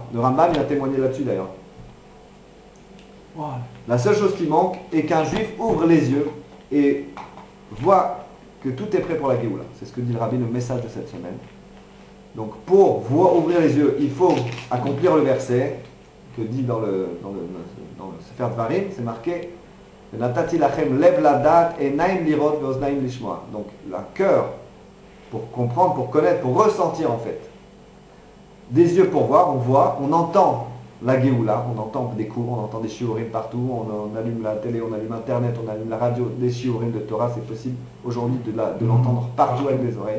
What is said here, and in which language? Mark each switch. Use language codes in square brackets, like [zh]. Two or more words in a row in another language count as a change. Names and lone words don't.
[fr] Le Rambam il a témoigné là-dessus d'ailleurs. La seule chose qui manque est qu'un juif ouvre les yeux et voit que tout est prêt pour la Géoula. C'est ce que dit le Rabbi, le message de cette semaine. Donc pour ouvrir les yeux, il faut accomplir le verset que dit dans le Sefer Dvarim, c'est marqué [he] נתתי לכם לב לדעת עינים לראות ואזנים לשמוע. [fr] Donc le cœur pour comprendre, pour connaître, pour ressentir en fait. Des yeux pour voir, on voit, on entend la Géoula, on entend des cours, on entend des shiurim partout, on allume la télé, on allume internet, on allume la radio, des shiurim de Torah, c'est possible aujourd'hui de l'entendre partout avec les oreilles.